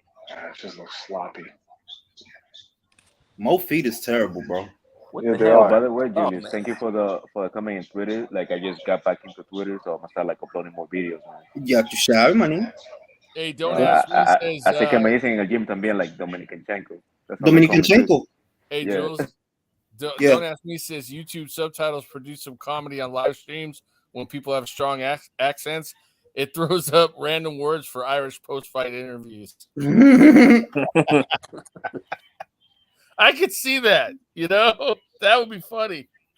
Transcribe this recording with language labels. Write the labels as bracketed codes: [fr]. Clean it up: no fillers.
[en] It just looks sloppy. Mo feet is terrible, bro. What the hell? By the way, Julius, thank you for coming in Twitter. Like I just got back into Twitter, so I'm gonna start like uploading more videos. [es] Ya tu sabes, maní. [en] Hey, don't ask me. [es] Así que me dicen en el gym también, [en] like [es] Dominikanchenko. [en] Dominikanchenko. Hey, Jules. Don't ask me. Says YouTube subtitles produce some comedy on live streams when people have strong accents. It throws up random words for Irish post-fight interviews. I could see that. You know, that would be funny.